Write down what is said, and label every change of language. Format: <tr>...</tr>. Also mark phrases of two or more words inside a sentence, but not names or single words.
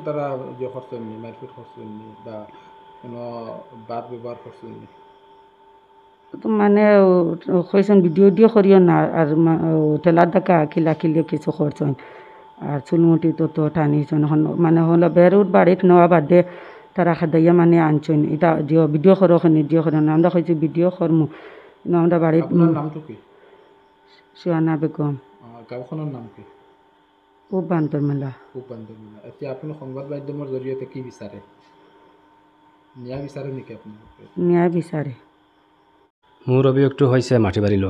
<bn>মানে কইছেন ভিডিও করিও না আর ঠেলা দেখা খিলি কিছু করছেন আর চুলমুটি তো টানিছেন মানে হলো বেরুর বাড়িত নেওয়া বাদে তারা খাদাইয়া মানে আনছেন এটা ভিডিও করো আমরা কইছি ভিডিও করমু আমরা বাড়িত সুহানা বেগম</bn> <as>গাঁওখনৰ নাম কি পূব বান্দৰমেলা এতিয়া আপুনি সংবাদ মাধ্যমৰ জৰিয়তে কি বিচাৰে ন্যায় বিচাৰে নেকি আপোনালোকে ন্যায় বিচাৰে মোৰ অভিযোগটো হৈছে মাটিবাৰী লৈ</as>